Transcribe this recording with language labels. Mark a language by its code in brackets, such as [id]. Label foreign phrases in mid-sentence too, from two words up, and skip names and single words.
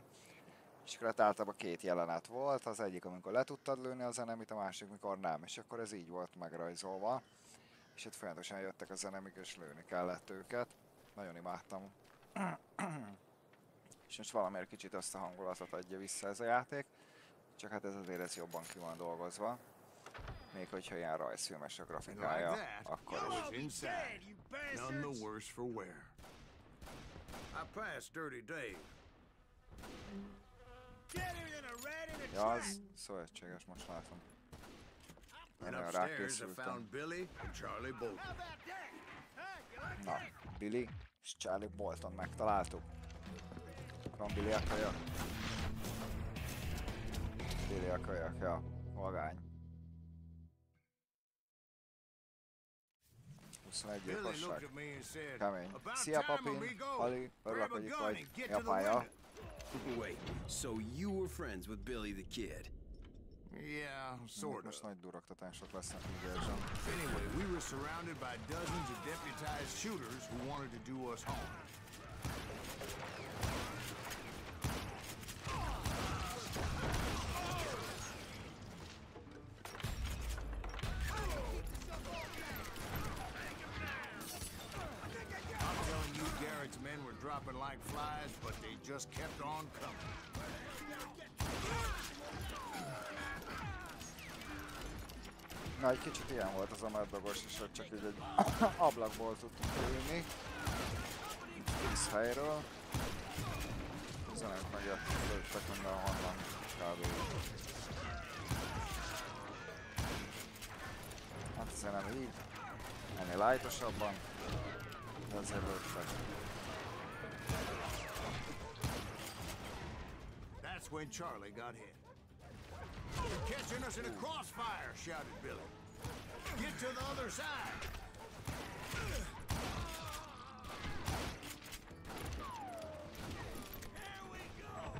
[hu] És akkor hát általában 2 jelenet volt, az egyik amikor le tudtad lőni az enemit, a másik mikor nem, és akkor ez így volt megrajzolva. És itt folyamatosan jöttek az enemik, és lőni kellett őket. Nagyon imádtam. És most valamiért kicsit azt a hangulatot adja vissza ez a játék. Csak hát ez azért ez jobban ki van dolgozva. Még hogyha ilyen rajzfilmes a [en] And like [hu] grafikája, [en] that, [hu] akkor [en] I [hu] is. [en] was inside, none the worse for wear. I passed Dirty Dave. Better than a rat in a [hu] Ja, [en] trap. [hu] az szövetséges, most látom. [en] And [hu] Nagyon [en] upstairs I [hu] rákészültem. [en] found Billy and Charlie Bolton. How about that? Huh? You like [hu] Na, [en] that? [hu] Billy és Charlie Bolton megtaláltuk. Van Billy a kölyök? Billy a kölyök, ja. Vagány. 21 [en] Billy looked [hu] gyilkosság. [en] at me and said, [hu] Kemény. [en] "About [hu] Szia [en] time, [hu] papi, [en] amigo. [hu] Ali, örülök, [en] Grab a [hu] hogy itt [en] gun [hu] vagy. [en] and get [hu] Mi a [en] to the [hu] pája? [en] window." Wait, so you were friends with Billy the Kid? Yeah, sort of. [hu] Most nagy duroktatások lesznek, úgy érzem. [en] Anyway, we were surrounded by dozens of deputized shooters who wanted to do us harm. I'm telling you, Garrett's men were dropping like flies, but they just kept on coming. [hu] Na, egy kicsit ilyen volt az a meddogos is, hogy csak így egy ablakból tudtunk ülni. 10 helyről. Az önök megjöttek mindenhonnan. Kb. Hát azért nem így. Ennél lájtosabban. De azért lőttek. [en] That's when Charlie got hit. You're catching us in a crossfire, shouted Billy. Get to the other side. Here we go.